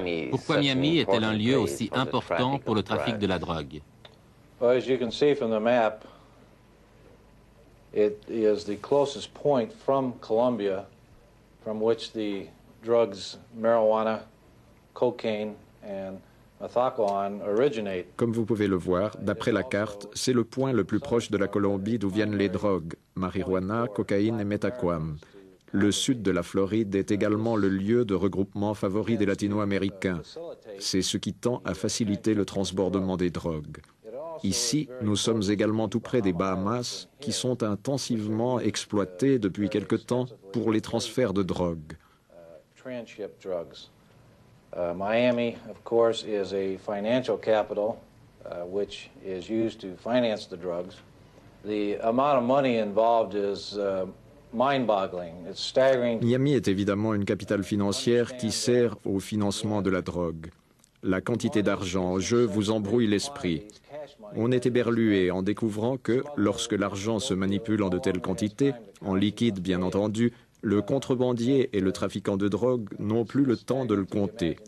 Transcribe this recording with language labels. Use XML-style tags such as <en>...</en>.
<fr>Pourquoi Miami est-elle un lieu aussi important pour le trafic de la drogue?</fr> <en>Well, as you can see from the map, it is the closest point from Colombia from which the drugs, marijuana, cocaine, and methaqualone originate.</en> <fr>Comme vous pouvez le voir, d'après la carte, c'est le point le plus proche de la Colombie d'où viennent les drogues, marijuana, cocaïne et méthaquam. Le sud de la Floride est également le lieu de regroupement favori des latino-américains. C'est ce qui tend à faciliter le transbordement des drogues. Ici, nous sommes également tout près des Bahamas, qui sont intensivement exploités depuis quelque temps pour les transferts de drogue.</fr> <en>Miami, of course, is a financial capital, which is used to finance the drugs. The amount of money involved is mind-boggling. It's staggering.</en> <fr>Miami est évidemment une capitale financière qui sert au financement de la drogue. La quantité d'argent en jeu vous embrouille l'esprit. On est éberlué en découvrant que, lorsque l'argent se manipule en de telles quantités, en liquide bien entendu, le contrebandier et le trafiquant de drogue n'ont plus le temps de le compter.</fr>